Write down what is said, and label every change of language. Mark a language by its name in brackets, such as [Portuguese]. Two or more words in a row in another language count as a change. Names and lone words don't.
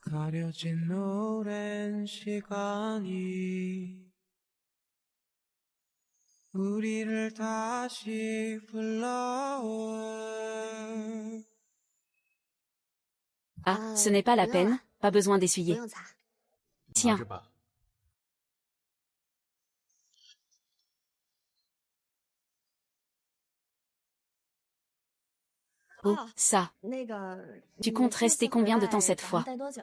[Korean] 가려진 오랜 시간이 우리를 다시 불러올. [French] Ah, ce n'est pas la peine, pas besoin [Chinese] 不 [French] d'essuyer. [Chinese] 用擦。 [French] Tiens, [Chinese] 是吧？ [French] oh, ça. [Chinese] 那个， [French] Tu comptes rester combien de temps cette fois? [Chinese] 待多久啊？